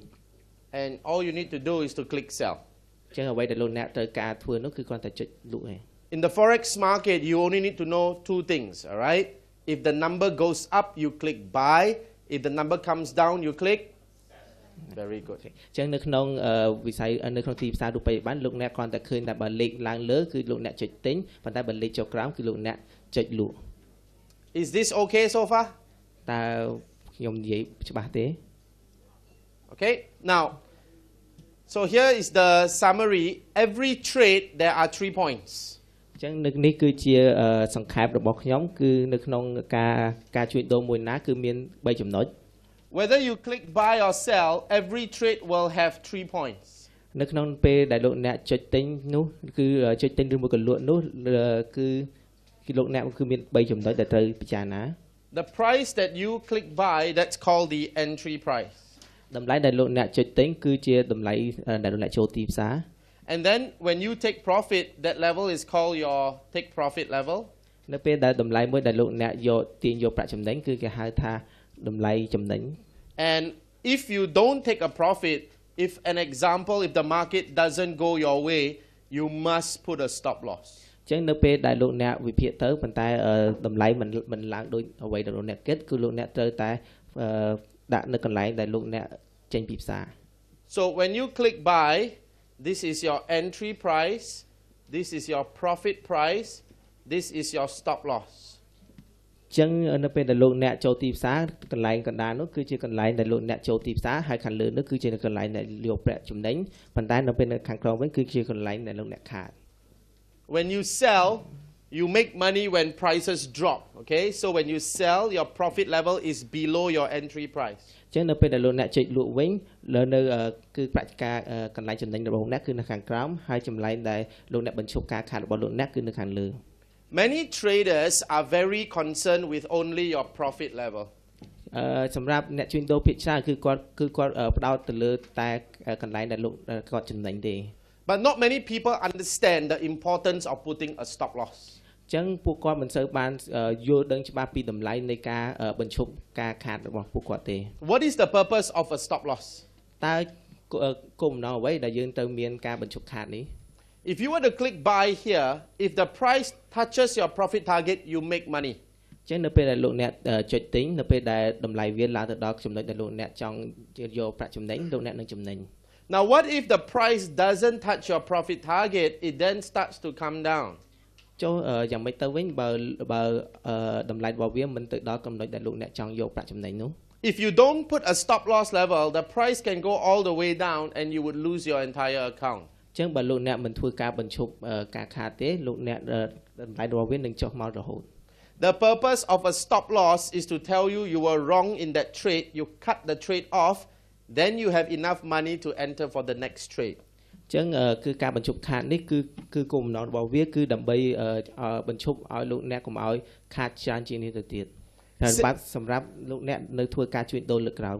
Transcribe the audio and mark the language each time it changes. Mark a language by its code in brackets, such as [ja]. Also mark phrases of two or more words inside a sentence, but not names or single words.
[en] And all you need to do is to click sell. [km] ចឹងអ្វីដែលលោកអ្នកត្រូវការធ្វើនោះគឺគ្រាន់តែចុចលក់ឯង [en] In the forex market, you only need to know two things, all right? If the number goes up, you click buy. If the number comes down, you click very good. [km] ចឹងនៅក្នុងវិស័យនៅក្នុងទីផ្សាររូបិយប័ណ្ណលោកអ្នកគ្រាន់តែឃើញតែបើលេខឡើងលើគឺលោកអ្នកចុចទិញប៉ុន្តែបើលេខចុះក្រោមគឺលោកអ្នកចុចលក់ [en] Is this okay so far? [km] តើខ្ញុំនិយាយច្បាស់ទេ [en] Okay, now, so here is the summary. Every trade, there are 3 points. [km] ចឹងនេះគឺជាសង្ខេបរបស់ខ្ញុំគឺនៅក្នុងការជួញដូរមួយណាគឺមាន3ចំណុច [en] Whether you click buy or sell, every trade will have 3 points. [km] នៅក្នុងពេលដែលលោកអ្នកចុចទិញនោះគឺចុចទិញឬមួយក៏លក់នោះគឺលោកអ្នកគឺមាន3ចំណុចដែលត្រូវពិចារណា [en] The price that you click buy, that's called the entry price. [km] តម្លៃដែលលោកអ្នកចុចទិញគឺជាតម្លៃដែលលោកអ្នកចូលទីផ្សារ [en] And then when you take profit, that level is called your take profit level. [km] នៅពេលដែលតម្លៃមួយដែលលោកអ្នកទាញយកប្រាក់ចំណេញគឺគេហៅថាតម្លៃចំណេញ [en] And if you don't take a profit, if an example, if the market doesn't go your way, you must put a stop loss. [km] ចឹងនៅពេលដែលលោកអ្នកវិភាគទៅប៉ុន្តែតម្លៃមិនឡើងដូចអ្វីដែលលោកអ្នកគិតគឺលោកអ្នកត្រូវតែដាក់នៅកន្លែងដែលលោកអ្នកចេញពីផ្សារ [en] So when you click buy, this is your entry price, this is your profit price, this is your stop loss. [km] ចឹងនៅពេលដែលលោកអ្នកចូលទីផ្សារកន្លែងកណ្ដាលនោះគឺជាកន្លែងដែលលោកអ្នកចូលទីផ្សារហើយខាងលើនោះគឺជាកន្លែងដែលយកប្រាក់ចំណេញប៉ុន្តែនៅពេលនៅខាងក្រោមវិញគឺជាកន្លែងដែលលោកអ្នកខាត [en] When you sell, you make money when prices drop, okay? So when you sell, your profit level is below your entry price. [km] ចឹងនៅពេលដែលលោកអ្នកចេញលក់វិញនៅគឺប្រាក់ការកន្លែងចំណេញរបស់លោកអ្នកគឺនៅខាងក្រោមហើយចម្លែងដែលលោកអ្នកបញ្ឈប់ការខាតរបស់លោកអ្នកគឺនៅខាងលើ [en] Many traders are very concerned with only your profit level. [km] សម្រាប់អ្នកជួញដូរភាគច្រើនគឺគាត់ផ្ដោតទៅលើតែកន្លែងដែលលោកគាត់ចំណេញទេ [en] But not many people understand the importance of putting a stop loss. [km] ចឹងពួកគាត់មិនសូវបានយល់ដឹងច្បាស់ពីតម្លៃនៃការបញ្ឈប់ការខាតរបស់ពួកគាត់ទេ [en] What is the purpose of a stop loss? [km] តើគោលបំណងអ្វីដែលយើងត្រូវមានការបញ្ឈប់ខាតនេះ [en] If you were to click buy here, if the price touches your profit target, you make money. [km] ចឹងនៅពេលដែលលោកអ្នកចុចទិញនៅពេលដែលតម្លៃវាឡើងទៅដល់ចំណុចដែលលោកអ្នកចង់យកប្រាក់ចំណេញលោកអ្នកនឹងចំណេញ [en] Now what if the price doesn't touch your profit target, it then starts to come down? [km] ចុះយ៉ាងម៉េចទៅវិញបើតម្លៃរបស់វាមិនទៅដល់ចំណុចដែលលោកអ្នកចង់យកប្រាក់ចំណេញនោះ [en] If you don't put a stop loss level, the price can go all the way down and you would lose your entire account. [km] ចឹងបើលោកអ្នកមិនធ្វើការបញ្ឈប់ការខាតទេលោកអ្នកតម្លៃរបស់វានឹងចុះមករហូត [en] The purpose of a stop loss is to tell you you were wrong in that trade, you cut the trade off, then you have enough money to enter for the next trade. [km] ចឹងគឺការបញ្ឈប់ខាតនេះគឺគោលបំណងរបស់វាគឺដើម្បីបញ្ឈប់ឲ្យលោកអ្នកកុំឲ្យខាតច្រើនជាងនេះទៅទៀតហើយបាទសម្រាប់លោកអ្នកនៅធ្វើការជួញដូរលើកក្រោយ